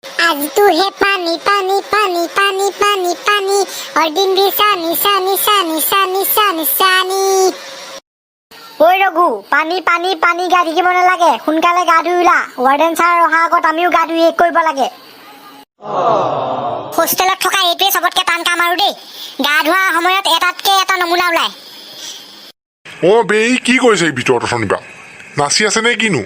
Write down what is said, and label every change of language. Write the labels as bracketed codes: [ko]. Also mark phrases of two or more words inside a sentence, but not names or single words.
[hi] आज तू है पानी पानी पानी पानी पानी पानी और दिन भी सानी सानी सानी सानी सानी सानी [as] ওই ৰঘু পানী পানী পানী গা ধুব নালাগে সোনকালে গা ধুই ওলা [en] warden sir [as] অহা আগত আমিও গা ধুই শেষ কৰিব লাগে হোষ্টেলত থকা এইটোৱে চবতকে টান কাম আৰু দেই গা ধোৱা সময়ত এটাতকে এটা নমুনা ওলায় অ বেই কি কৰিছে এই ভিতৰত শনিবা নাচি আছে নে কিনো